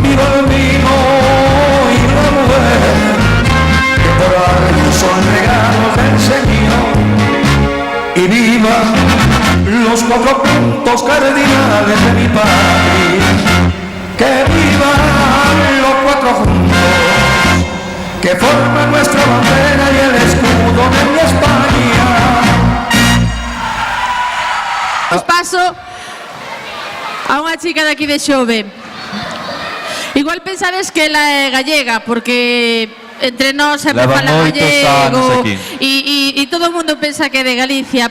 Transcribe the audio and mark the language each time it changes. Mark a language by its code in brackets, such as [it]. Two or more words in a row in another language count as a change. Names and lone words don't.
[es] ¡Viva el vino y la mujer que por algo son regalos del Señor! ¡Y viva los 4 puntos cardinales de mi patria! ¡Que vivan los 4 juntos que forman nuestra bandera y el escudo de mi España! [gl] Os paso a unha chica de aquí de Xove. Igual pensades que ela é gallega, porque entre nós sempre Leva fala moitos anos gallego aquí. e todo o mundo pensa que é de Galicia.